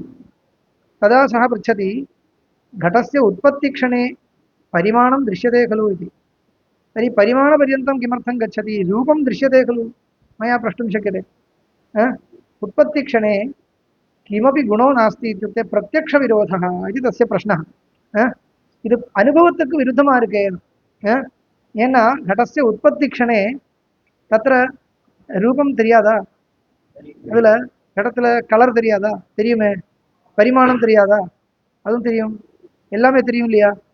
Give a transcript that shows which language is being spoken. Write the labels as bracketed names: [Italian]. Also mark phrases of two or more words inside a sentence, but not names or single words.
[Sanskrit] तदा सः पृच्छति घटस्य उत्पत्तिक्षणे परिमाणं दृश्यते खलु इति। तर्हि परिमाणपर्यन्तं किमर्थं गच्छति? रूपं दृश्यते खलु, मया प्रष्टुं शक्यते। उत्पत्तिक्षणे किमपि गुणो नास्ति इत्युक्ते प्रत्यक्षविरोधः इति तस्य प्रश्नः। [Tamil] இது அனுபவத்துக்கு விருத்தமா இருக்கு. ஏன்னா [Sanskrit] घटस्य उत्पत्ति क्षणे तत्र रूपम् [Tamil] தெரியாதா? அதுல கடத்துல கலர் தெரியாதா? தெரியுமே. பரிமாணம் தெரியாதா? அதுவும் தெரியும். எல்லாமே தெரியும் இல்லையா?